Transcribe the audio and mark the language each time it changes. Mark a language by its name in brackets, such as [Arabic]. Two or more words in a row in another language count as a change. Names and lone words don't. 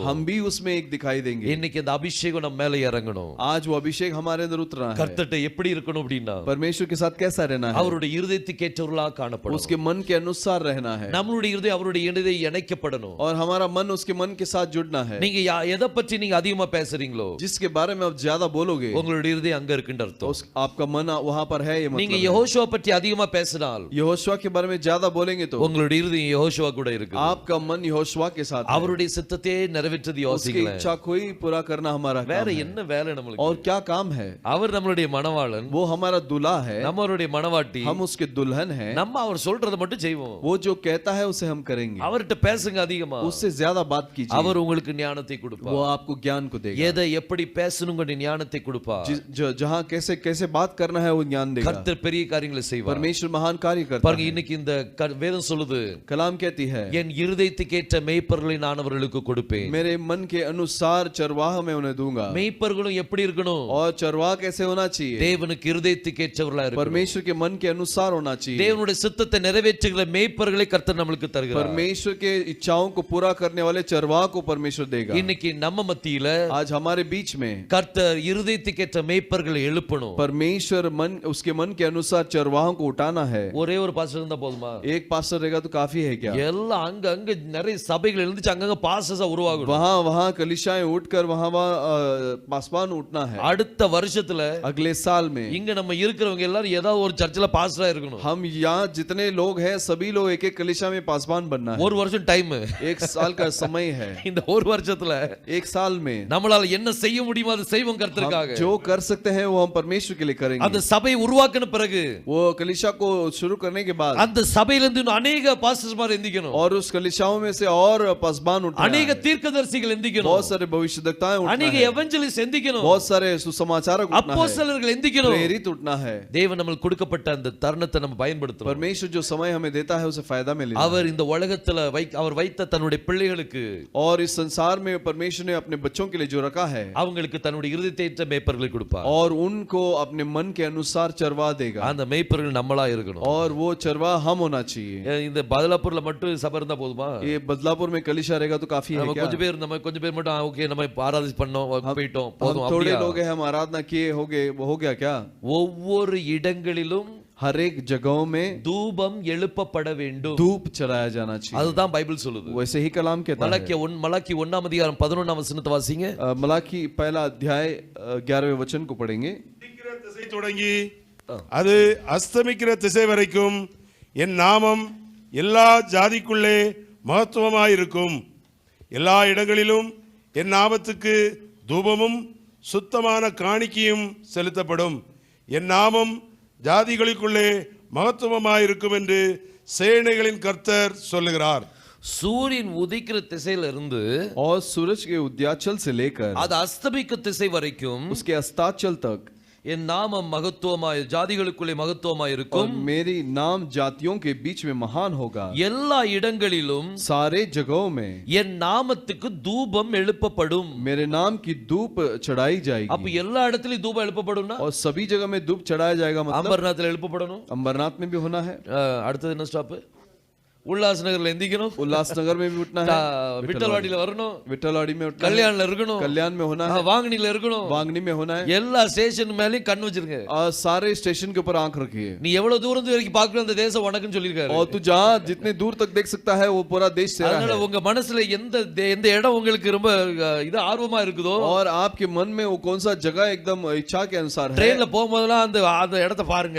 [Hindi] हम भी उसमें एक दिखाई देंगे। [Tamil] இன்னைக்கு அந்த அபிஷேகம் நம்ம மேல இறங்கணும். [Hindi] आज वो अभिषेक हमारे अंदर उतरा है। [Tamil] கர்த்தர்ட்ட எப்படி இருக்கணும் அப்படின்னா, [Hindi] परमेश्वर के साथ कैसा रहना है? [Tamil] அவருடைய இருதயத்துக்கு ஏற்றவர்களா காணப்படும். [Hindi] उसके मन के अनुसार रहना है। [Tamil] நம்மளுடைய இருதயம் அவருடைய இருதயம் இணைக்கப்படணும். [Hindi] और हमारा मन उसके मन के साथ जुड़ना है। [Tamil] நீங்க எதை பற்றி நீங்க அதிகமா பேசுறீங்களோ, [Hindi] जिसके बारे में आप ज्यादा बोलोगे, [Tamil] உங்களுடைய இருதயம் அங்க இருக்குன்னு அர்த்தம். [Hindi] आपका मन वहां पर है, ये [Tamil] நீங்க [Hindi] मतलब है। [Tamil] யெகோஷுவா பற்றி அதிகமா பேசினால், [Hindi] यहोशुआ के बारे में ज्यादा बोलेंगे तो [Tamil] உங்களுடைய இருதயம் யெகோஷுவா கூட இருக்கு. [Hindi] आपका मन यहोशुआ के साथ है। [Tamil] அவருடைய சித்தத்தையே நிறைவேற்றது [Hindi] उसकी [Tamil] யோசிக்கல. [Hindi] इच्छा को ही पूरा करना हमारा [Tamil] வேற [Hindi] काम है। [Tamil] என்ன வேலை நம்மளுக்கு? [Hindi] और क्या काम है? [Tamil] அவர் நம்மளுடைய மணவாளன், [Hindi] वो हमारा दूल्हा है, [Tamil] நம்மளுடைய மணவாட்டி, [Hindi] हम उसके दुल्हन हैं। [Tamil] நம்ம அவர் சொல்றதை மட்டும் செய்வோம். [Hindi] वो जो कहता है उसे हम करेंगे। [Tamil] அவர்கிட்ட பேசுங்க அதிகமா, [Hindi] उससे ज्यादा बात कीजिए, [Tamil] அவர் உங்களுக்கு ஞானத்தை கொடுப்பார். [Hindi] वो आपको ज्ञान को देगा। [Tamil] எதை எப்படி பேசணும்ங்கற ஞானத்தை கொடுப்பார். [Hindi] जहाँ कैसे कैसे बात करना है वो ज्ञान देगा। [Tamil] கர்த்தர் பெரிய காரியங்களை செய்வார். [Hindi] परमेश्वर महान कार्य करता [Tamil] பாருங்க, [Hindi] है। [Tamil] இன்னைக்கு இந்த இந்த வேதம் சொல்லுது, [Hindi] कलाम कहती है, [Tamil] என் இருதயத்துக்கேற்ற மேய்ப்பர்களை நான் அவர்களுக்கு கொடுப்பேன். [Hindi] मेरे मन के अनुसार चरवाह मैं उन्हें दूंगा. [Tamil] மேய்ப்பர்களும் எப்படி இருக்கணும்? [Hindi] और चरवाह कैसे होना चाहिए? [Tamil] தேவனுக்கு இருதயத்துக்கேற்றவர்களா இருக்கணும். [Hindi] परमेश्वर के मन के अनुसार होना चाहिए. [Tamil] தேவனுடைய சித்தத்தை நிறைவேற்றுகிற மேய்ப்பர்களை கர்த்தர் நமக்கு தருகிறார். [Hindi] परमेश्वर के इच्छाओं को पूरा करने वाले चरवाह को परमेश्वर देगा. [Tamil] இன்னைக்கு நம்ம மத்தியில [Hindi] आज हमारे बीच में [Tamil] கர்த்தர் இருதயத்துக்கேற்ற மேய்ப்பர்களை எழுப்பணும். [Hindi] परमेश्वर मन उसके मन के अनुसार चरवाहों को उठाना है. [Tamil] ஒரே ஒரு பாஸ்டர் இருந்தா போதுமா? [Hindi] एक पास्टर रहेगा तो काफी है क्या? [Tamil] எல்லாம் அங்க அங்க நிறைய சபைகள் எழுந்துச்சு, அங்கங்க பாஸ்டர்ஸா உருவாகணும். [Hindi] वहाँ वहाँ कलिशाएं उठकर वहाँ पासवान उठना है. [Tamil] அடுத்த வருஷத்துல [Hindi] अगले साल में [Tamil] இங்க நம்ம இருக்கிறவங்க எல்லாரும் ஏதாவது ஒரு சர்ச்சில் பாஸ்டரா இருக்கணும். [Hindi] हम यहाँ जितने लोग हैं सभी लोग एक एक कलिशा में पासवान बनना है. [Tamil] ஒரு வருஷம் டைம், [Hindi] एक साल का समय है. [Tamil] இந்த ஒரு வருஷத்துல [Hindi] एक साल में [Tamil] நம்மளால என்ன செய்ய முடியுமோ அதை செய்வோம் கர்த்தருக்காக. [Hindi] जो कर सकते हैं वो हम परमेश्वर के लिए करेंगे. [Tamil] அந்த சபை உருவாக்கின பிறகு [Hindi] वो कलिशा को शुरू करने के बाद [Tamil] அந்த சபையில இருந்து இன்னும் अनेक பாஸ்டர்ஸ்மார் எந்திக்கணும். [Hindi] और उस कलिशाओं में से और पासवान उठना है. [Tamil] अनेक தீர்க்கதரிசிகள் எந்திக்கணும். [Hindi] बहुत सारे भविष्यद्वक्ताएं उठना अनेक है. [Tamil] एवेंजलिस्ट எந்திக்கணும். [Hindi] बहुत सारे सुसमाचारक उठना है. [Tamil] அப்போஸ்தலர்கள் எந்திக்கணும். [Hindi] प्रेरित उठना है. [Tamil] தேவன் நமக்கு கொடுக்கப்பட்ட அந்த தருணத்தை நம்ம பயன்படுத்தணும். [Hindi] परमेश्वर जो समय हमें देता है उसे फायदा में लेना. [Tamil] அவர் இந்த உலகத்துல அவர் வைத்த தன்னுடைய பிள்ளைகளுக்கு [Hindi] और इस संसार में परमेश्वर ने अपने बच्चों के लिए जो रखा है [Tamil] அவங்களுக்கு தன்னுடைய இருதயத்தை மேய்ப்பர்களை கொடுப்பார். [Hindi] और उनको अपने मन के अनुसार चरवा देगा. [Tamil] அந்த மேய்ப்பர்கள் நம்மளா இருக்கணும். [Hindi] और वो चरवा हम होना चाहिए. [Tamil] இந்த பதலாப்பூர்ல மட்டும் சபை இருந்தா போதுமா? [Hindi] ये बदलापुर में कलिशा रहेगा तो काफी है [Tamil] நம்ம [Hindi] क्या? [Tamil] கொஞ்சம் பேர் மட்டும் ஓகே நம்ம ஆராதனை பண்ணோம் போயிட்டோம் போதும் [Hindi] हम थोड़े [Tamil] அப்படியா? [Hindi] लोग हैं, हम आराधना किए हो गए, वो हो गया क्या? [Tamil] ஒவ்வொரு இடங்களிலும் [Hindi] हर एक जगहों में [Tamil] தூபம் எழுப்பப்பட வேண்டும். [Hindi] धूप चढ़ाया जाना चाहिए. [Tamil] அதுதான் பைபிள் சொல்லுது. [Hindi] वैसे ही कलाम कहता है. [Tamil] மலாக்கி 1 அதிகாரம் 11 வசனத்தை வாசிங்க. [Hindi] मलाकी पहला अध्याय 11वें वचन को पढ़ेंगे. [Tamil] உதிக்கிற திசை தொடங்கி அது அஸ்தமிக்கிற திசை வரைக்கும் என் நாமம் எல்லா ஜாதிக்குள்ளே மகத்துவமாயிருக்கும். எல்லா இடங்களிலும் என் நாமத்துக்கு தூபமும் சுத்தமான காணிக்கையும் செலுத்தப்படும். என் நாமம் ஜாதிகளுக்குள்ளே மகத்துவமாயிருக்கும் என்று சேனைகளின் கர்த்தர் சொல்லுகிறார். சூரியன் உதிக்கிற திசையில இருந்து [Hindi] और सूरज के उदयाचल से लेकर [Tamil] அது அஸ்தமிக்கும் திசை வரைக்கும் [Hindi] उसके अस्ताचल तक [Tamil] என் நாமம் மகத்துவமாய் ஜாதிகளுக்குள்ளே மகத்துவமாய் [Hindi] और [Tamil] இருக்கும். [Hindi] मेरी नाम जातियों के बीच में महान होगा. [Tamil] எல்லா இடங்களிலும் [Hindi] सारे जगहों में [Tamil] என் நாமத்துக்கு தூபம் எழுப்பப்படும். [Hindi] मेरे नाम की धूप चढ़ाई [Tamil] அப்ப [Hindi] जाएगी. [Tamil] எல்லா இடத்துலயும் தூபம் எழுப்பப்படும்னா [Hindi] और सभी जगह में धूप चढ़ाया जाएगा मतलब [Tamil] அம்பர்நாத்ல எழுப்பப்படணும். [Hindi] अंबरनाथ में भी होना है. [Tamil] அடுத்தது என்ன ஸ்டாப்? உல்லாஸ் நகர்ல எந்திக்கணும். [Hindi] उल्लासनगर में भी उठना है. [Tamil] விட்டல்வாடியில வரணும். [Hindi] विठलवाड़ी में उठना है. [Tamil] கல்யாண்ல இருக்கணும். [Hindi] कल्याण में होना है. [Tamil] வாங்கனில இருக்கணும். [Hindi] वांगनी में होना है. [Tamil] எல்லா ஸ்டேஷன் மேலயும் கண் வச்சிருங்க. [Hindi] और सारे स्टेशन के ऊपर आंख रखिए. [Tamil] நீ எவ்வளவு தூரம் வரைக்கும் பார்க்கற அந்த தேசம் உனக்குன்னு சொல்லிருக்காரு. [Hindi] और तू जहाँ जितने दूर तक देख सकता है वो पूरा देश तेरा [Tamil] அதனால [Hindi] है. [Tamil] உங்க மனசுல எந்த இடம் உங்களுக்கு ரொம்ப இது ஆர்வமா இருக்குதோ [Hindi] और आपके मन में वो कौन सा जगह एकदम इच्छा के अनुसार है [Tamil] ட்ரெயின்ல போகும்போதெல்லாம் அந்த இடத்தை பாருங்க.